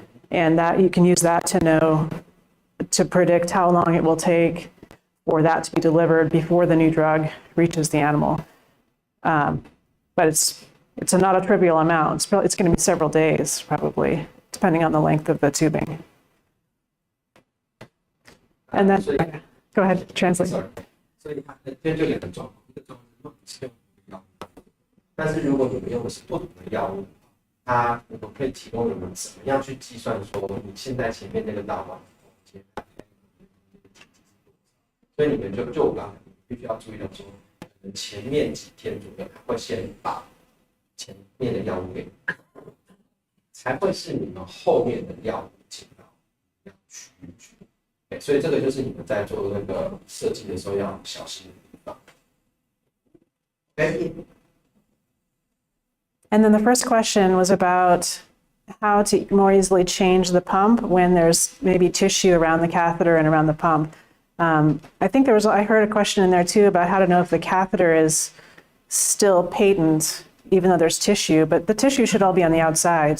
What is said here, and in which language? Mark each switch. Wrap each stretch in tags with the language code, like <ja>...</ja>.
<en>And that you can use that to predict how long it will take for that to be delivered before the new drug reaches the animal. But it's not a trivial amount. It's going to be several days, probably, depending on the length of the tubing. And then, go ahead, translate. Sorry.</en> <zh>所以它这就两个状况，一个状况是用药物，但是如果你们用的是不同的药物，我们可以提供你们怎么样去计算说你现在前面那个导管，所以你们就我刚才必须要注意到说，前面几天左右会先把前面的药物给，才会是你们后面的药物进到区域去。所以这个就是你们在做那个设计的时候要小心的地方。</zh> <en>Okay. And then the first question was about how to more easily change the pump when there's maybe tissue around the catheter and around the pump. I think I heard a question in there too about how to know if the catheter is still patent, even though there's tissue, but the tissue should all be on the outside.</en>